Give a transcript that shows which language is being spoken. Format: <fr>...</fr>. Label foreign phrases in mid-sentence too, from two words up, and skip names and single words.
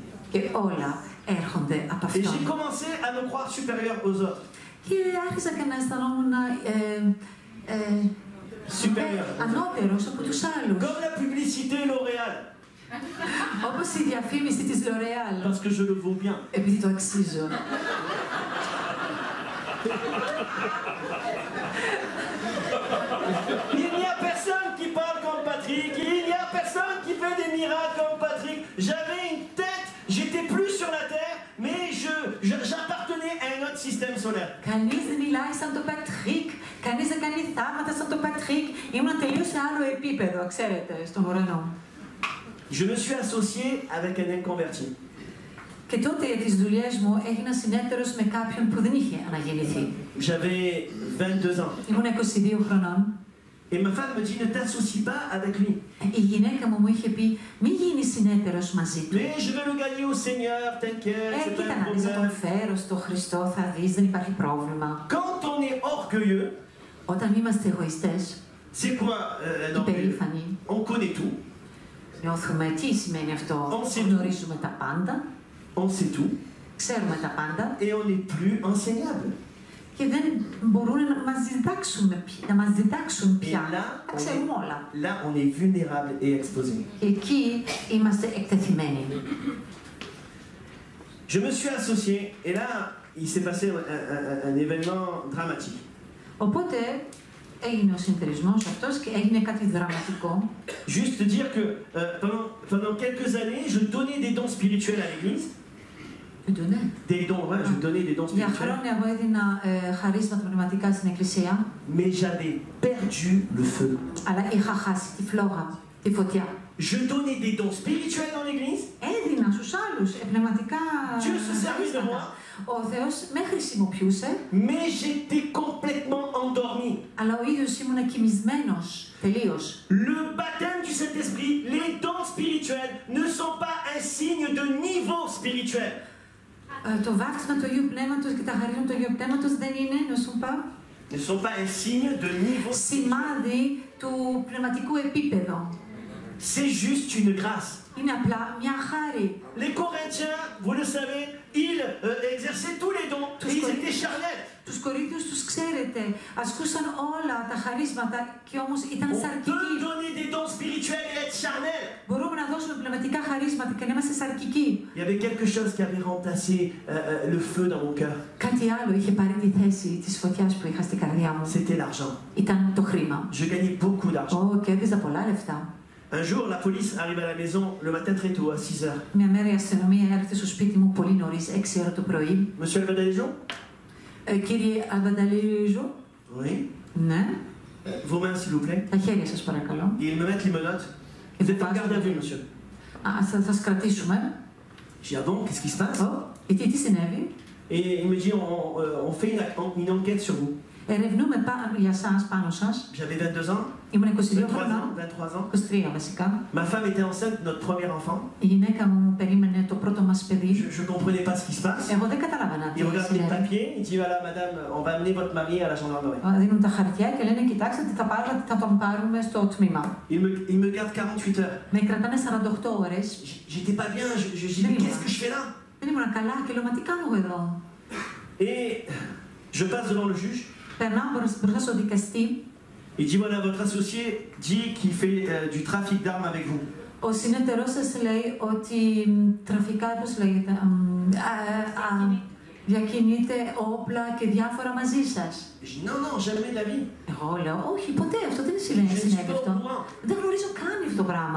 <el>και όλα έρχονται από</el> <fr>Et j'ai</fr> <el>αυτόν.</el> <fr>commencé à me croire supérieur aux autres.</fr> <el>Και άρχισα και να αισθανόμουν</el> <fr>Supérieur.</fr> <el>ανώτερος από τους άλλους.</el> <fr>Comme la publicité L'Oréal.</fr> <el>Όπως η διαφήμιση της L'Oréal.</el> <fr>Parce que je le vaux bien.</fr> <el>Επειδή το αξίζω.</el> <fr>Il n'y a personne qui parle comme Patrick, il n'y a personne qui fait des miracles comme Patrick. J'avais une tête, j'étais plus sur la terre, mais j'appartenais à un autre système solaire.</fr> <el>Κανείς δεν μιλάει σαν τον Πατρίκ, κανείς δεν κάνει θαύματα σαν τον Πατρίκ. Ήμουν τελείως σε άλλο επίπεδο, ξέρετε, στον ουρανό.</el> <fr>Je me suis associé avec un inconverti.</fr> <el>Και τότε για τις δουλειές μου έγινα συνέτερος με κάποιον που δεν είχε αναγεννηθεί.</el> <fr>J'avais 22 ans.</fr> <el>Ήμουν 22 χρονών.</el> <fr>Et ma femme me dit, ne t'associe pas avec lui.</fr> <el>Η γυναίκα μου είχε πει, μη γίνεις συνέτερος μαζί του.</el> <fr>Mais je vais le gagner au Seigneur, t'inquiète, c'est pas</fr> <el>Κοίτα</el> <fr>un</fr> <el>να δεις, θα τον</el> <fr>problème.</fr> <el>φέρω στο Χριστό, θα δεις, δεν υπάρχει πρόβλημα.</el> <fr>Quand on est orgueilleux,</fr> <el>Όταν είμαστε εγωιστές,</el> <fr>c'est quoi</fr> <el>υπερήφανοι,</el> <fr>on connaît tout,</fr> <el>νιώθουμε τι σημαίνει αυτό.</el> <fr>On sait</fr> <el>Γνωρίζουμε τα πάντα,</el> <fr>on sait tout,</fr> <el>ξέρουμε τα πάντα</el> <fr>et on n'est plus enseignable.</fr> <el>και δεν μπορούν να μας διδάξουν πια.</el> <fr>Et là,</fr> <el>Τα ξέρουμε όλα.</el> <fr>Là, on est vulnérable et exposé.</fr> <el>Και εκεί είμαστε εκτεθειμένοι.</el> <fr>Je me suis associé, et là, il s'est passé un événement dramatique.</fr> <el>Οπότε έγινε ο συνεταιρισμός αυτός και έγινε κάτι δραματικό.</el> <fr>Juste dire que pendant quelques années, je donnais des dons spirituels à l'église. Des dons, ouais, je donnais des dons</fr> <el>Για</el> <fr>spirituels.</fr> <el>χρόνια εγώ έδινα χαρίσματα πνευματικά στην εκκλησία,</el> <fr>Mais j'avais perdu le feu.</fr> <el>αλλά είχα χάσει τη φλόγα, τη φωτιά.</el> <fr>Je donnais des dons spirituels dans l'église.</fr> <el>Έδινα στους άλλους πνευματικά</el> <fr>Dieu se servait de moi.</fr> <el>χαρίσματα. Ο Θεός με χρησιμοποιούσε,</el> <fr>Mais j'étais complètement endormi.</fr> <el>αλλά ο ίδιος ήμουν κοιμισμένος τελείως.</el> <fr>Le baptême du Saint-Esprit, les dons spirituels ne sont pas un signe de niveau spirituel.</fr> <el>Το βάπτισμα του Αγίου Πνεύματος και τα χαρίσματα του Αγίου Πνεύματος δεν είναι,</el> <fr>Ne sont pas un signe de niveau spirituel.</fr> <el>σημάδι του πνευματικού επίπεδου.</el> <fr>C'est juste une grâce.</fr> <el>Είναι απλά μια χάρη.</el> <fr>Les Corinthiens, vous le savez, ils exerçaient tous les dons et ils étaient charnels.</fr> <el>Τους Κορίνθιους τους ξέρετε, ασκούσαν όλα τα χαρίσματα και όμως ήταν</el> <fr>On peut</fr> <el>σαρκικοί.</el> <fr>donner des dons spirituels et être charnel.</fr> <el>Μπορούμε να δώσουμε πνευματικά χαρίσματα και να είμαστε σαρκικοί.</el> <fr>Il y avait quelque chose qui avait remplacé le feu dans mon cœur.</fr> <el>Κάτι άλλο είχε πάρει τη θέση της φωτιάς που είχα στην καρδιά μου.</el> <fr>C'était l'argent.</fr> <el>Ήταν το χρήμα.</el> <fr>Je gagnais beaucoup d'argent.</fr> <el>Κέρδιζα πολλά λεφτά.</el> <fr>Un jour, la police arrive à la maison le matin très tôt, à 6 heures.</fr> <el>Μια μέρα η αστυνομία έρχεται στο σπίτι μου πολύ νωρίς, 6 ώρα το πρωί.</el> <fr>Monsieur Albadalejo?</fr> <el>Κύριε Αλβανταλίζο.</el> <fr>Oui.</fr> <el>Ναι.</el> <fr>Vos mains, s'il vous plaît.</fr> <el>Τα χέρια σας παρακαλώ.</el> <fr>Et ils me mettent les menottes. Vous êtes en garde à vue, monsieur.</fr> <el>Θα σας κρατήσουμε.</el> <fr>Je dis, ah bon, qu'est-ce qui se passe?</fr> <el>Τι συνέβη?</el> <fr>Et il me dit, on fait une enquête sur vous.</fr> <el>Ερευνούμε για σας, πάνω σας.</el> <fr>J'avais 22 ans.</fr> <el>Ήμουν 22 23 χρονών.</el> <fr>ans. 23 ans.</fr> <el>23 βασικά.</el> <fr>Ma femme était enceinte de notre premier enfant.</fr> <el>Η γυναίκα μου περίμενε το πρώτο μας παιδί.</el> <fr>Je comprenais pas ce qui se passe.</fr> <el>Εγώ δεν καταλάβανα τι</el> <fr>Il regarde les</fr> <el>συνέβη.</el> <fr>papiers, il dit, voilà, madame, on va amener votre mari à la gendarmerie.</fr> <el>Δίνουν τα χαρτιά και λένε, κοιτάξτε, θα τον πάρουμε στο τμήμα.</el> <fr>Il me garde 48 heures.</fr> <el>Με κρατάνε 48 ώρες.</el> <fr>J'étais pas bien, je dis, mais qu'est-ce que je fais là?</fr> <el>Δεν ήμουν καλά και λέω, μα τι κάνω εγώ εδώ?</el> <fr>Et je passe devant le juge.</fr> <el>Περνάω μπροστά στο δικαστή.</el> <fr>Il dit, voilà, votre associé dit qu'il fait du trafic d'armes avec vous.</fr> <el>Ο συνεταιρός σας λέει ότι τραφικά, πώς λέγεται, διακινείται όπλα και διάφορα μαζί σας.</el> <fr>Je dis, non, non, jamais de la vie.</fr> <el>Εγώ λέω, όχι, ποτέ, αυτό δεν συνέβη αυτό. Δεν γνωρίζω καν αυτό το πράγμα.</el>